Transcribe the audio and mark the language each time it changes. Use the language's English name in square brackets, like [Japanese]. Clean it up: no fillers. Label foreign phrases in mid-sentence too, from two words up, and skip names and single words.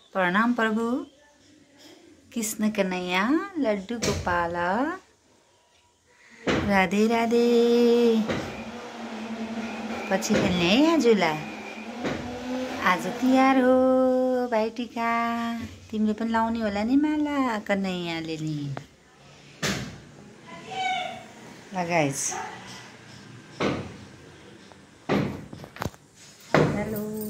[Nepali] प्रणाम प्रभु। कृष्ण कन्हैया लड्डू गोपाल राधे राधे। पछि खेल्ने है आजलाई। आज तिहार हो भाइटिका। तिमीले पनि लाउने होला नि माला कन्हैयाले नि। ल [English] guys hello.